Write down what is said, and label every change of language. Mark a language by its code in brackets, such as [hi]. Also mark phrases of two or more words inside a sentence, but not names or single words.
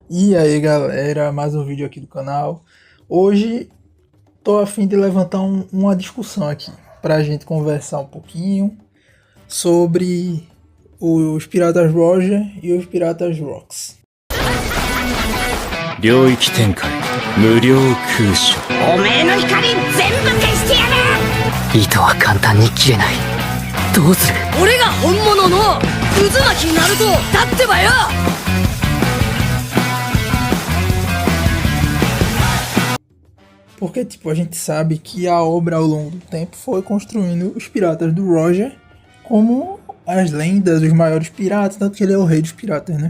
[pt] E aí galera, mais um vídeo aqui do canal. Hoje tô a fim de levantar uma discussão aqui pra gente conversar um pouquinho sobre os Piratas Roger e os Piratas Rocks. [ja] 領域展開無料空所おめえの光全部消してやる。糸は簡単に切れない。どうする？俺が本物の渦巻きナルトだってばよ。 [pt] Porque tipo, a gente sabe que a obra ao longo do tempo foi construindo os Piratas do Roger como as lendas dos maiores piratas, tanto que ele é o rei dos piratas, né?